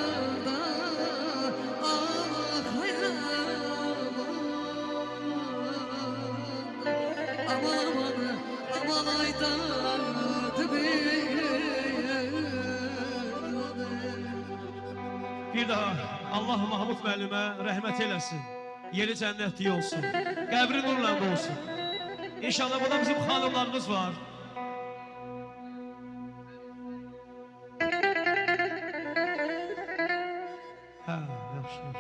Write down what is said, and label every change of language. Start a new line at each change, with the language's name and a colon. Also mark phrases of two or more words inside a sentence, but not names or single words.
Azerbaijani: Ah hayran. Aman aman aman aydadı Bir daha Allah Mahmud müəllimə rəhmət eləsin. Yeri cənnətli olsun. Qəbri nurla olsun. İnşallah burada bizim xanımlarımız var. Hə, yaxşı, yaxşı.